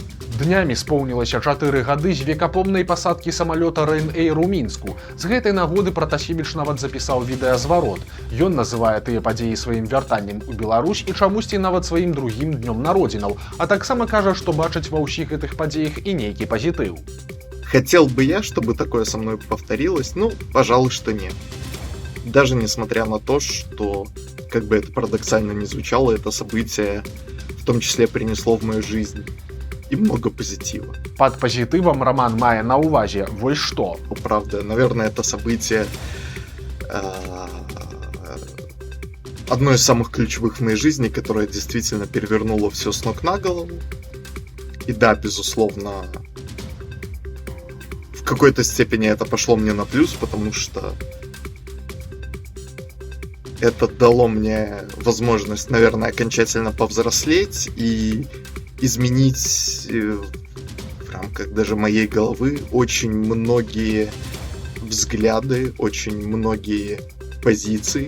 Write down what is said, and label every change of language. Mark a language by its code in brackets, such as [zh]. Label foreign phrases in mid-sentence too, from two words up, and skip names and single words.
[be] Днямі споўнілася 4 гады з векапомнай пасадкі самалёта Ryanair у Мінску. З гэтай нагоды Пратасевіч нават запісаў відэазварот. Ён называе тыя падзеі сваім вяртаннем у Беларусь і чамусьці нават сваім другім днём народзінаў, а таксама кажа, што бачыць ва ўсіх гэтых падзеях і нейкі пазітыў. [ru] Хотел бы я, чтобы такое со мной повторилось, ну, пожалуй, что нет. Даже несмотря на то, что, как бы это парадоксально ни звучало, это событие в том числе принесло в мою жизнь и много позитива. [be] Пад пазітывам Раман мае на ўвазе вось што. [ru] Правда, наверное, это событие одно из самых ключевых в моей жизни, которое действительно перевернуло все с ног на голову. И да, безусловно, в какой-то степени это пошло мне на плюс, потому что это дало мне возможность, наверное, окончательно повзрослеть и изменить в рамках даже моей головы очень многие взгляды, очень многие позиции.